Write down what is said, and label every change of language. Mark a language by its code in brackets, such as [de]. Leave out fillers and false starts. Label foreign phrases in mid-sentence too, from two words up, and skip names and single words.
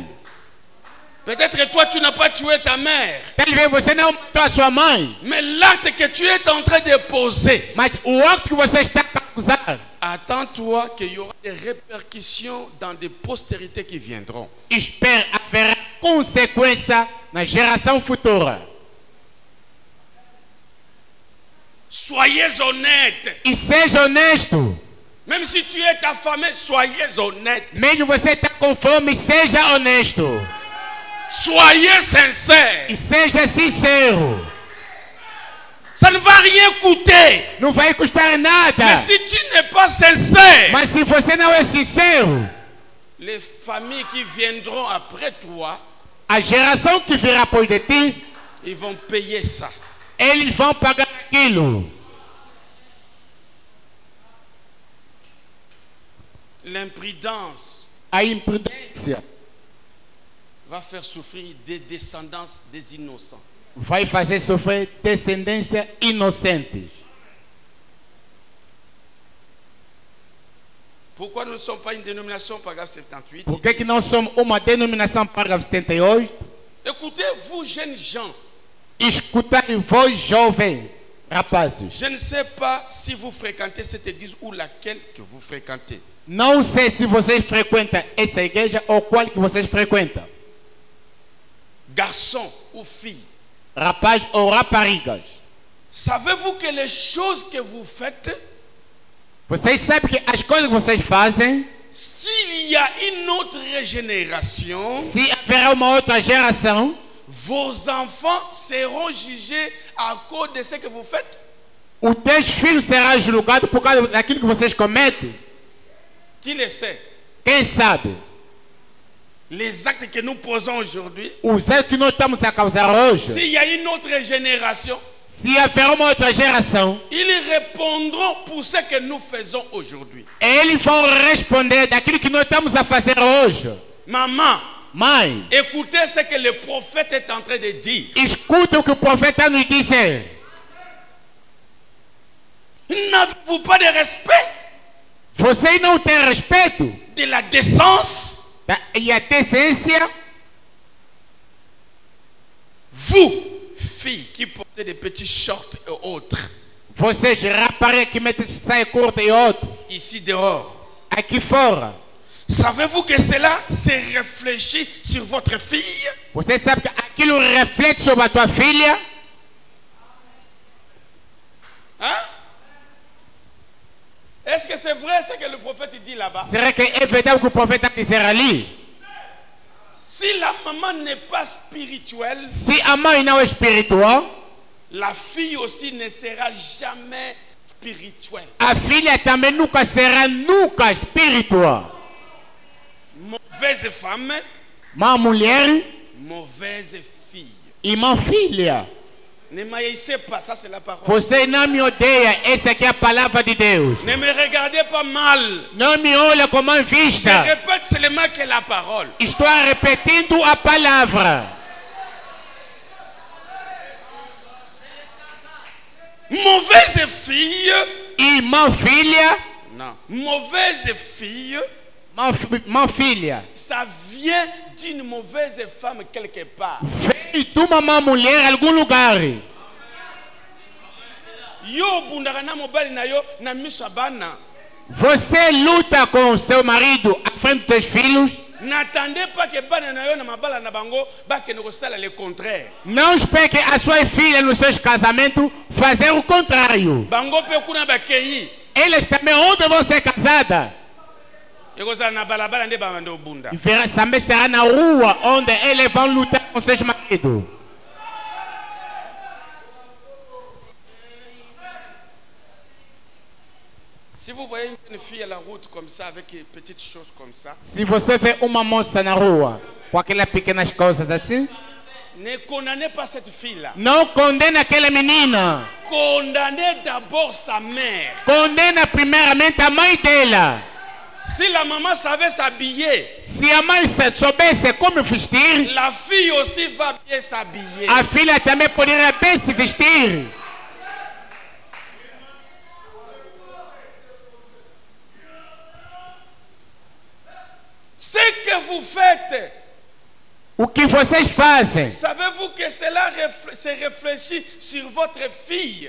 [fr] Peut-être que toi, tu n'as pas tué ta mère. [pt] Talvez você não matou a sua mãe, [fr] Mais l'acte que tu es en train de poser, [pt] mas o acto que você está a causar, [fr] attends-toi qu'il y aura des répercussions dans des postérités qui viendront. [pt] espera haverá consequência na geração futura. [fr] Soyez honnêtes. [pt] E seja honesto. [fr] Même si tu es affamé, soyez honnêtes. [pt] Mesmo você está com fome, seja honesto. [fr] Soyez sincères. [pt] E seja sincero. [fr] Ça ne va rien coûter. [pt] Não vai custar nada. [fr] Mais si tu n'es pas sincère, [pt] Mas se você não é sincero, [fr] les familles qui viendront après toi, [pt] a geração que virá após de ti, [fr] ils vont payer ça. [pt] eles vão pagar aquilo. [fr] L'imprudence [pt] A imprudência [fr] va faire souffrir des descendances des innocents. [pt] vai fazer sofrer descendência inocentes. [fr] Pourquoi nous ne sommes pas une dénomination, paragraphe 78? [pt] Por que não somos uma denominação parágrafo 78? [fr] Écoutez, vous jeunes gens, [pt] Escutai vós jovens rapazes. [fr] je ne sais pas si vous fréquentez cette église ou laquelle que vous fréquentez. [pt] Não sei se vocês frequentam essa igreja ou qual que vocês frequentam. [fr] Garçons ou filles, [pt] Rapaz ou raparigas. [fr] savez-vous que les choses que vous faites, [pt] Vocês sabem que as coisas que vocês fazem, [fr] s'il y a une autre génération, [pt] se haverá uma outra geração, [fr] vos enfants seront jugés à cause de ce que vous faites. [pt] os teus filhos serão julgados por causa daquilo que vocês cometem. [fr] Qui le sait? [pt] Quem sabe? [fr] Les actes que nous posons aujourd'hui, [pt] Os erros que nós estamos a causar hoje, [fr] s'il y a une autre génération, [pt] se haverá uma outra geração, [fr] ils répondront pour ce que nous faisons aujourd'hui. [pt] eles vão responder daquilo que nós estamos a fazer hoje. [fr] Maman, [pt] Mãe, [fr] écoutez ce que le prophète est en train de dire. [pt] escuta o que o profeta nos disse. [fr] N'avez-vous pas de respect [pt] Vocês não têm respeito [fr] de la décence? [pt] e a decência? [fr] Vous, filles qui portez des petits shorts et autres, [pt] Vocês, raparigas que metem saia curta e outros, [fr] ici dehors, [pt] aqui fora. [fr] savez-vous que cela se réfléchit sur votre fille? [pt] Você sabe que aquilo reflete sobre a tua filha? Hein? [fr] Est-ce que c'est vrai ce que le prophète dit là-bas? [pt] Será que é verdade o que o profeta dizer ali? [fr] Si la maman n'est pas spirituelle, [pt] Se a mãe não é espiritual, [fr] la fille aussi ne sera jamais spirituelle. [pt] a filha também nunca será espiritual. [fr] Mauvaise femme, [pt] Uma mulher [fr] mauvaise fille. [pt] e uma filha. [fr] Ne m'haïssez pas, ça c'est la parole. [pt] Você não me odeia, essa aqui é a palavra de Deus. [fr] Ne me regardez pas mal. [pt] Não me olha com mão [fr] Je [pt] vista. [fr] répète seulement que la parole. [pt] Estou repetindo a palavra. [fr] Mauvaise fille. [pt] E uma filha, [fr] Non. Mauvaise fille, [pt] uma filha, [fr] ça vient d'une mauvaise femme quelque part. [pt] veio de uma má mulher em algum lugar. [ln] Yo bundaka na mobali na yo na miso bana. [pt] Você luta com seu marido à frente dos filhos. [fr] N'attendez pas que [ln] bana na yo na mabala na bango ba que ne sala [fr] le contraire. [pt] Não espere que a sua filha nos seus casamentos fazer o contrário. [ln] Bango pe kuna ba kei. [pt] Elas também onde vão ser casadas. [ln] Eko sala na balabala nde ba mando bunda. [pt] Também será na rua onde eles vão lutar com seus maridos. [fr] Si vous voyez une fille à la route comme ça avec des petites choses comme ça, [pt] Se você vê uma moça na rua com aquelas pequenas coisas assim, [fr] ne condamnez pas cette fille là. [pt] não condena aquela menina. [fr] Condamnez d'abord sa mère. [pt] Condena primeiramente a mãe dela. [fr] Si la maman savait s'habiller, [pt] Se a mãe soubesse como vestir, [fr] la fille aussi va bien s'habiller. [pt] a filha também poderia bem se vestir. [fr] Ce que vous faites, [pt] O que vocês fazem? [fr] savez-vous que cela se réfléchit sur votre fille?